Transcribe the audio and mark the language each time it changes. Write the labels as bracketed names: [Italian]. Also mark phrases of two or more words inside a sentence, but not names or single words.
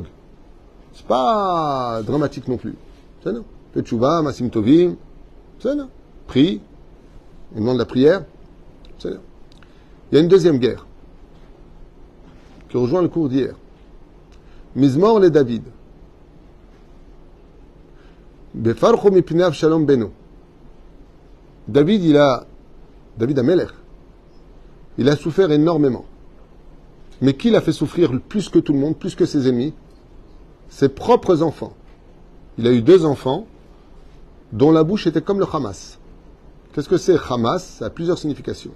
[French] C'est pas dramatique non plus. C'est non. [Hebrew] תשובה, מעשים טובים, [French] c'est non. Prie, on demande la prière. C'est non. Il y a une deuxième guerre qui rejoint le cours d'hier. [Hebrew] מזמור לדוד. בברחו מפני אבשלום בנו. [French] David Amelech, il a souffert énormément. Mais qui l'a fait souffrir plus que tout le monde, plus que ses ennemis? Ses propres enfants. Il a eu 2 enfants dont la bouche était comme le Hamas. Qu'est-ce que c'est Hamas? Ça a plusieurs significations.